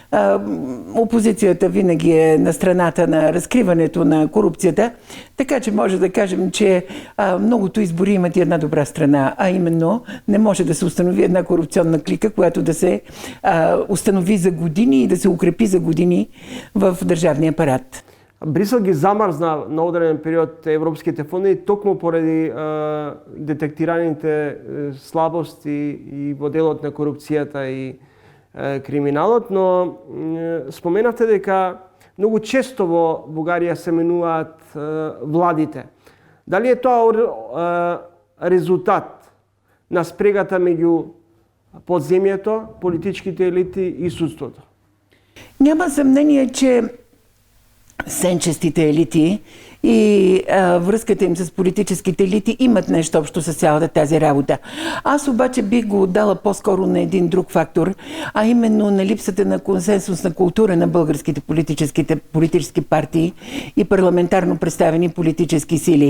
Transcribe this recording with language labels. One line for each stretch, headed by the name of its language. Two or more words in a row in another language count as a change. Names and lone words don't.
Bulgarian: Опозицията винаги е на страната на разкриването на корупцията, така че може да кажем, че многото избори имат и една добра страна, а именно не може да се установи една корупционна клика, която да се установи за години и да се укрепи за години в държавния апарат.
Macedonian: Брисел ги замрзна на одреден период европските фондови токму поради детектираните слабости и во делот на корупцијата и криминалот, но споменавте дека многу често во Бугарија се менуваат владите. Дали е тоа резултат на спрегата меѓу подземјето, политичките елити и судството?
Bulgarian: Няма съмнение, че сенчестите елити и връзката им с политическите елити имат нещо общо с цялата тази работа. Аз обаче бих го отдала по-скоро на един друг фактор, а именно на липсата на консенсусна култура на българските политически партии и парламентарно представени политически сили.